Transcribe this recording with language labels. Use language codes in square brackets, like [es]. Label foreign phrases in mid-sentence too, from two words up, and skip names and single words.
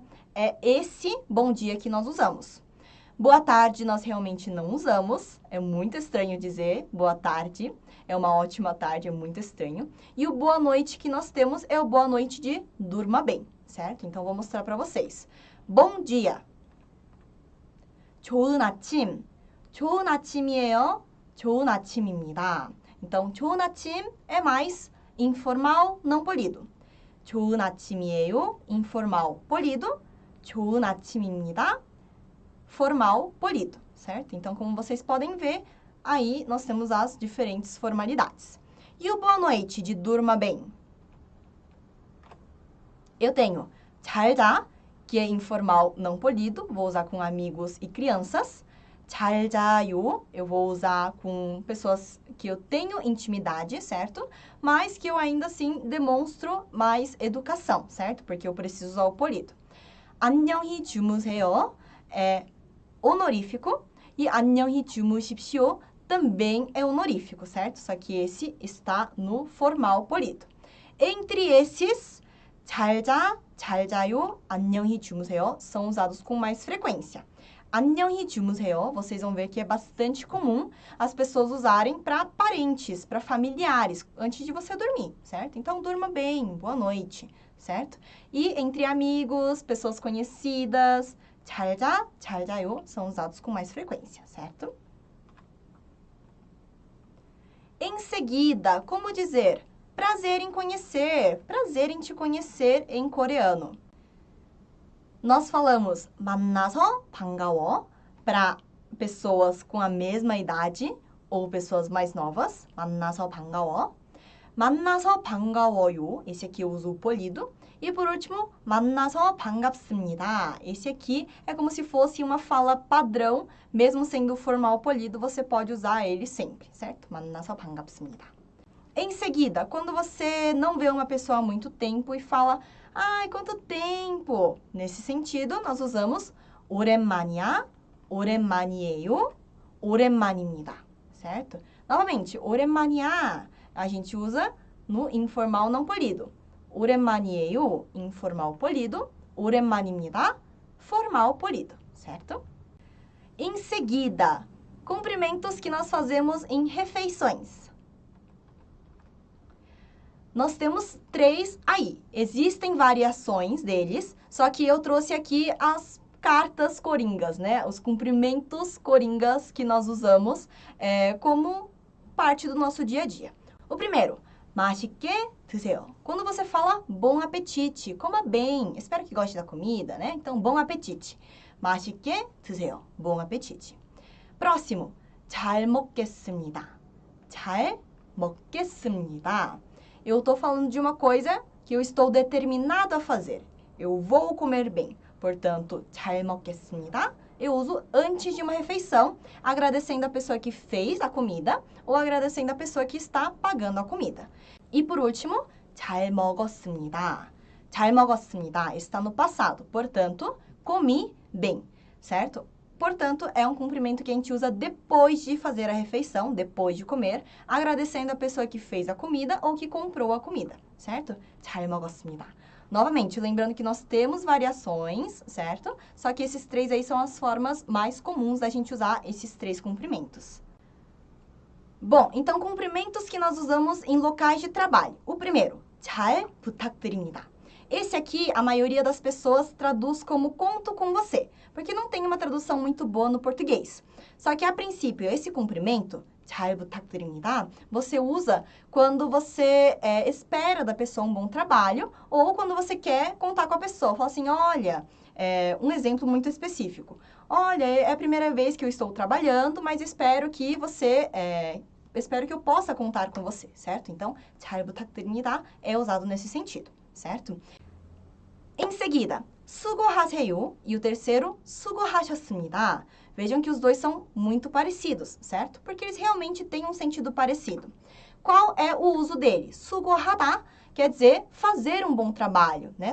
[pt] É esse bom dia que nós usamos. Boa tarde nós realmente não usamos. É muito estranho dizer boa tarde. É uma ótima tarde, é muito estranho. E o boa noite que nós temos é o boa noite de durma bem, certo? Então, vou mostrar para vocês. Bom dia. [ko] 좋은 아침. 좋은 아침이에요. 좋은 아침입니다. [pt] Então, [ko] 좋은 아침 [pt] é mais informal, não polido. [ko] 좋은 아침이에요. [pt] informal, polido. [ko] 좋은 아침입니다. [pt] formal, polido, certo? Então, como vocês podem ver, aí nós temos as diferentes formalidades. E o boa noite de durma bem? Eu tenho [ko] 잘 자, [pt] que é informal não polido, vou usar com amigos e crianças. [ko] 잘 자요, [pt] eu vou usar com pessoas que eu tenho intimidade, certo? Mas que eu ainda assim demonstro mais educação, certo? Porque eu preciso usar o polido. [ko] 안녕히 주무세요 [pt] é honorífico e [ko] 안녕히 주무십시오 [pt] também é honorífico, certo? Só que esse está no formal polido. Entre esses, [ko] 잘 자, 잘 자요, 안녕히 주무세요 [pt] são usados com mais frequência. [ko] 안녕히 주무세요, [pt] vocês vão ver que é bastante comum as pessoas usarem para parentes, para familiares, antes de você dormir, certo? Então, durma bem, boa noite, certo? E entre amigos, pessoas conhecidas, [ko] 잘 자, 잘 자요 [pt] são usados com mais frequência, certo? Em seguida, como dizer prazer em conhecer, prazer em te conhecer em coreano? Nós falamos [ko] 만나서 반가워 [pt] para pessoas com a mesma idade ou pessoas mais novas. [ko] 만나서 반가워. 만나서 반가워요. [pt] Esse aqui eu uso o polido. E por último, [ko] 만나서 반갑습니다. [pt] Esse aqui é como se fosse uma fala padrão, mesmo sendo formal polido, você pode usar ele sempre, certo? [ko] 만나서 반갑습니다. [pt] Em seguida, quando você não vê uma pessoa há muito tempo e fala, ai, quanto tempo? Nesse sentido, nós usamos [ko] 오랜만이야, 오랜만이에요, 오랜만입니다, [pt] certo? Novamente, 오랜만이야, a gente usa no informal não polido. 오랜만이에요, informal polido. 오랜만입니다, formal polido, certo? Em seguida, cumprimentos que nós fazemos em refeições. Nós temos 3 aí. Existem variações deles, só que eu trouxe aqui as cartas coringas, né? Os cumprimentos coringas que nós usamos como parte do nosso dia a dia. O primeiro, [ko] 맛있게 드세요. [pt] Quando você fala bom apetite, coma bem. Espero que goste da comida, né? Então, bom apetite. [ko] 맛있게 드세요. [pt] Bom apetite. Próximo, [ko] 잘 먹겠습니다. 잘 먹겠습니다. [pt] Eu estou falando de uma coisa que eu estou determinado a fazer. Eu vou comer bem. Portanto, [ko] 잘 먹겠습니다. [pt] Eu uso antes de uma refeição, agradecendo a pessoa que fez a comida ou agradecendo a pessoa que está pagando a comida. E por último, [ko] 잘 먹었습니다. 잘 먹었습니다 [pt] está no passado, portanto, comi bem, certo? Portanto, é um cumprimento que a gente usa depois de fazer a refeição, depois de comer, agradecendo a pessoa que fez a comida ou que comprou a comida, certo? [ko] 잘 먹었습니다. [pt] Novamente, lembrando que nós temos variações, certo? Só que esses 3 aí são as formas mais comuns da gente usar esses 3 cumprimentos. Bom, então, cumprimentos que nós usamos em locais de trabalho. O primeiro, [ko] 잘 부탁드립니다. [pt] Esse aqui, a maioria das pessoas traduz como conto com você, porque não tem uma tradução muito boa no português. Só que, a princípio, esse cumprimento, [ko] 잘 부탁드립니다, [pt] você usa quando você espera da pessoa um bom trabalho ou quando você quer contar com a pessoa. Fala assim, olha, um exemplo muito específico. Olha, é a primeira vez que eu estou trabalhando, mas espero que eu possa contar com você, certo? Então, [ko] 잘 부탁드립니다 [pt] é usado nesse sentido, certo? Em seguida, 수고하세요 e o terceiro, 수고하셨습니다. Vejam que os dois são muito parecidos, certo? Porque eles realmente têm um sentido parecido. Qual é o uso dele? 수고하다 quer dizer fazer um bom trabalho, né?